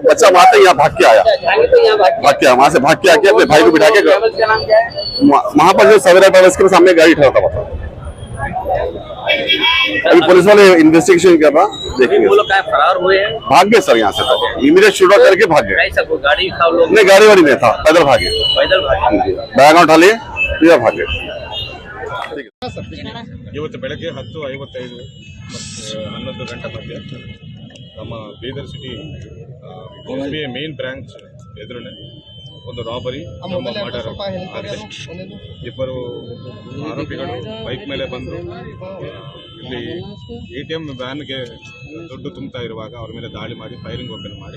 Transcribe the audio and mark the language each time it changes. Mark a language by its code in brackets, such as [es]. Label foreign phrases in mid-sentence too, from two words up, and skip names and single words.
[hi] बच्चा वहाँ तक यहाँ भाग के आया, वहाँ से भाग के आके अपने भाई को बिठा के वहाँ पर जो सवेरा ट्रेवल्स के सामने गाड़ी ठहरा था। अभी पुलिस वाले इन्वेस्टिगेशन कर रहा, देखेंगे। वो लोग क्या फरार हुए हैं? भाग गए सर यहाँ से, तो [en] immediate shoot out [hi] करके भाग गए। कैसा कोई गाड़ी था लोग? नहीं, गाड़ी वाड़ी नहीं था, पैदल भागे, पैदल भागे? बैग उठा लिए सीधा भागे। [kn] ಇವತ್ತು ಬೆಳಗ್ಗೆ 10:55 ಮತ್ತು 11 ಗಂಟೆ ಮಧ್ಯೆ ನಮ್ಮ ಬೀದರ್ ಸಿಟಿ SBI [en] main branch [kn] ಎದುರುನೆ ಒಂದು [en] robbery murder [kn] ಆಗಿದೆ. ಇಬ್ಬರು ಆರೋಪಿಗಳು ಬೈಕ್ ಮೇಲೆ ಬಂದು ಇಲ್ಲಿ ATM ವ್ಯಾನ್ಗೆ ದುಡ್ಡು ತುಂಬ್ತಾ ಇರುವಾಗ ಅವ್ರ ಮೇಲೆ ದಾಳಿ ಮಾಡಿ [en] firing open [kn] ಮಾಡಿ